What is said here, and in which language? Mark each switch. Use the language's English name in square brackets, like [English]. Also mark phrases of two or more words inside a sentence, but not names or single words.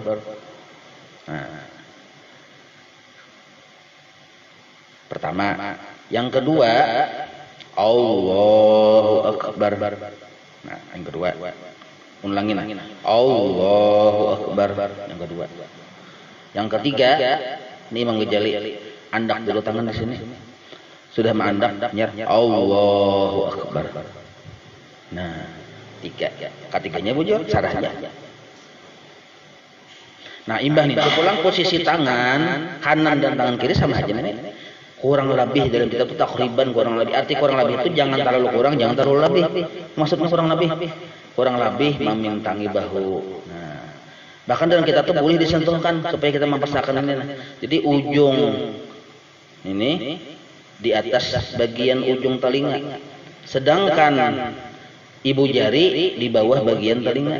[Indonesian] Nah, pertama, yang kedua Allahu Akbar. Nah, yang kedua, ulangin. Allahu Akbar. Yang kedua. Yang ketiga, ini Imam Ghazali, andak dulu tangan di sini. [Banjar] Sudah mengandak, nyer Allahu Akbar. [Indonesian] Nah, 3. [Banjar] Ketiganya bujur, sarahnya. Nah, imbah nih, pulang posisi tangan kanan dan tangan kiri sama aja nih. [Indonesian] Kurang lebih dalam kitab itu takriban kurang lebih. Arti kurang lebih itu jangan terlalu kurang, jangan terlalu lebih. Maksudnya kurang lebih memintangi bahu. Nah, bahkan dalam kitab itu boleh disentuhkan supaya kita mempersakan ini. Jadi ujung ini di atas bagian ujung telinga, sedangkan ibu jari di bawah bagian telinga.